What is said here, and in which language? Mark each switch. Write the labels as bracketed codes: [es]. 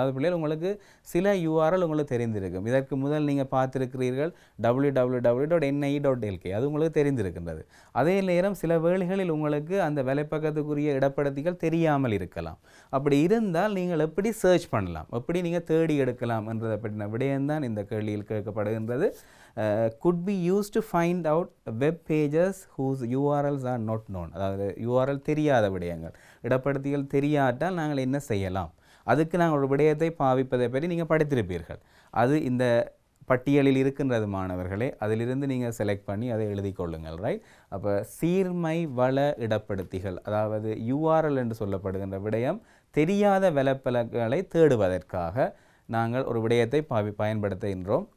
[ta] அதாவது பிள்ளைகள் உங்களுக்கு சில URL உங்களுக்கு தெரிந்திருக்கும். இதற்கு முதல் நீங்கள் பார்த்துருக்கிறீர்கள் www.ni.lk, அது உங்களுக்கு தெரிந்திருக்கின்றது. அதே நேரம் சில வேளைகளில் உங்களுக்கு அந்த வலைப்பக்கத்துக்குரிய இடப்படுத்திகள் தெரியாமல் இருக்கலாம். அப்படி இருந்தால் நீங்கள் எப்படி சர்ச் பண்ணலாம், எப்படி நீங்கள் தேடி எடுக்கலாம் என்றதை பற்றின விடயம்தான் இந்த கேள்வியில் கேட்கப்படுகின்றது. [en] could be used to find out web pages whose URLs are not known. [ta] அதாவது URL தெரியாத விடயங்கள், இடப்படுத்திகள் தெரியாட்டால் நாங்கள் என்ன செய்யலாம், அதுக்கு நாங்கள் ஒரு விடயத்தை பாவிப்பதை பற்றி நீங்கள் படித்திருப்பீர்கள். அது இந்த பட்டியலில் இருக்கின்றது மாணவர்களே, அதிலிருந்து நீங்கள் செலக்ட் பண்ணி அதை எழுதி கொள்ளுங்கள். ரைட், அப்போ சீர்மை வள இடப்படுத்திகள், அதாவது URL என்று சொல்லப்படுகின்ற விடயம் தெரியாத வலைப்பலங்களை தேடுவதற்காக நாங்கள் ஒரு விடயத்தை பயன்படுத்துகின்றோம்.